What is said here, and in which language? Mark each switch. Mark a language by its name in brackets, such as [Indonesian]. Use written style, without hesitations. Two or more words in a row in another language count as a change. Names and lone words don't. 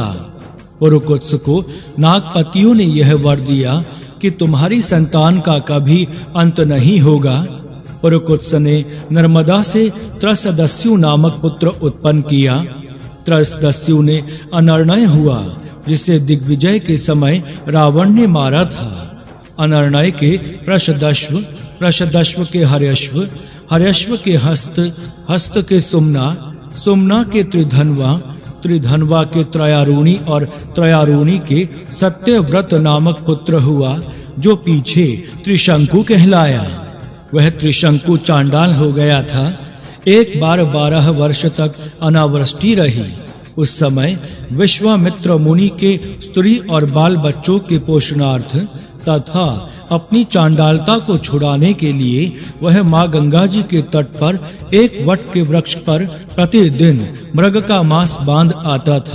[Hindi] पुरुकुत्स को नागपतियों ने यह वर दिया कि तुम्हारी संतान का कभी अंत नहीं होगा। पुरुकुत्स ने नर्मदा से त्रसदस्यु नामक पुत्र उत्पन्न किया। त्रसदस्यु ने अनर्णय हुआ, जिसे दिग्विजय के समय रावण ने मारा था। अनर्णय के प्रशदश्व, प्रशदश्व के हर्यश्व, हर्यश्व के हस्त, हस्त के सुम्ना, सुम्ना के त्रिधन्वा, त्रिधन्वा के त्रयारूणी और त्रयारूणी के सत्यव्रत नामक पुत्र हुआ, जो पीछे त्रिशंकु कहलाया। वह त्रिशंकु चांडाल हो गया था। एक बार 12 वर्ष तक अनावृष्टि रही। उस समय विश्वामित्र मुनि के स्त्री और बाल बच्चों के पोषणार्थ तथा अपनी चांडालता को छुड़ाने के लिए वह माँ गंगा जी के तट पर एक वट के वृक्ष पर प्रतिदिन मृग का मांस बांध आता था।